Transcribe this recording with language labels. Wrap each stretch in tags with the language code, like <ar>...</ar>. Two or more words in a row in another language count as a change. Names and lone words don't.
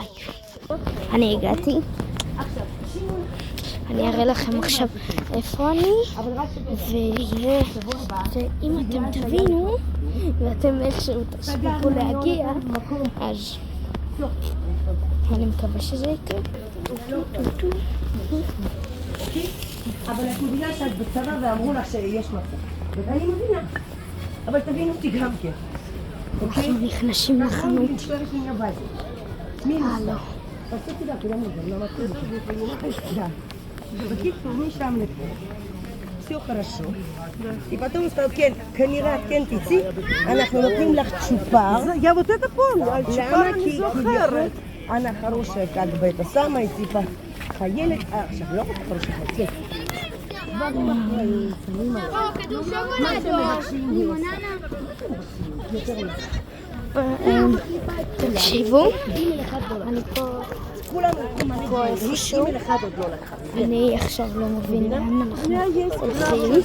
<he>אני הגעתי, אני אראה לכם עכשיו איפה אני, ואם אתם תבינו ואתם איכשהו תספיקו להגיע, אז אני מקווה שזה יקרה. אבל את מבינה שאת בצבא ואמרו לך שיש מצב. ואני מבינה. אבל תבינו אותי גם כן. אנחנו נכנסים לחנות. הלו.</he> <ru>все хорошо. И потом он сказал,</ru> <he>כנראה כן תצאי, אנחנו נותנים לך צ'ופר.</he> <ru>Я вот это помню, а чупар не זוכרת. она хорошая, как бы это самое, типа</ru> <he>חיילת, עכשיו לא רק</he> <ru>хорошая, חצי.</ru> <he>דברים אחראים, שמים עליו. מה אתם מבקשים? תקשיבו, אני פה איפשהו, אני עכשיו לא מבין לאן אנחנו הולכים.</he>